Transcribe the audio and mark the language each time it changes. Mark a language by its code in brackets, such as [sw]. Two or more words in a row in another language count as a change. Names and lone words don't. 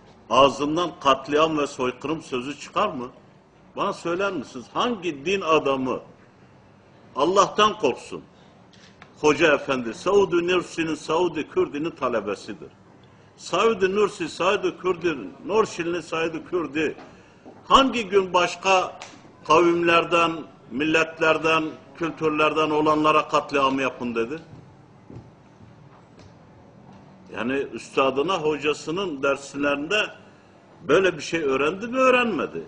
[tr] ağzından katliam ve soykırım sözü çıkar mı? Bana söyler misiniz? Hangi din adamı Allah'tan korksun? Hoca Efendi, Saud-i Nursi'nin, Saud-i Kürdi'nin talebesidir. Saud-i Nursi, Saud-i Kürdi, Nurşinli Saud-i Kürdi, hangi gün başka kavimlerden, milletlerden, kültürlerden olanlara katliam yapın dedi? Yani üstadına, hocasının derslerinde böyle bir şey öğrendi mi, öğrenmedi?